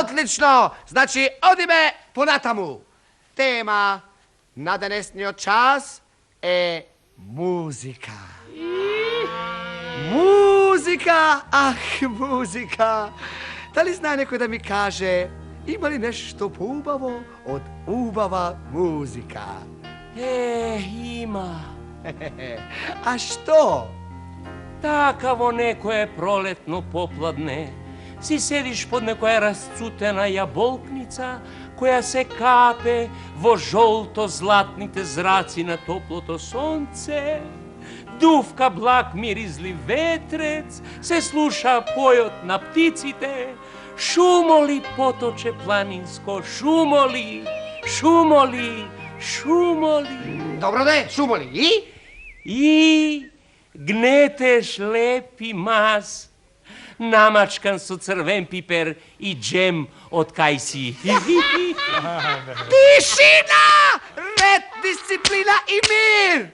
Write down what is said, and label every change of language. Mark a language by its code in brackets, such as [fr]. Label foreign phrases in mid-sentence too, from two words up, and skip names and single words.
[mk] Одлично! Значи, одиме понатаму. Тема на денесниот час е музика. Музика! Ах, музика! Дали знае некој да ми каже Ima li nešto poubavo od ubava muzika? Ima. A što? Takavo nekoje proletno popladne, si sediš pod nekoja rascutena jabolknica, koja se kape vo žolto-zlatnite zraci na toploto sonce, duvka blag mirizli vetrec, se sluša pojot na pticite, šumoli potoče planinsko, šumoli, šumoli, šumoli. Dobro da je, šumoli. I gneteš lepi mas, namačkan su crven piper i džem od kajsi. Tišina! Red, disciplina i mir!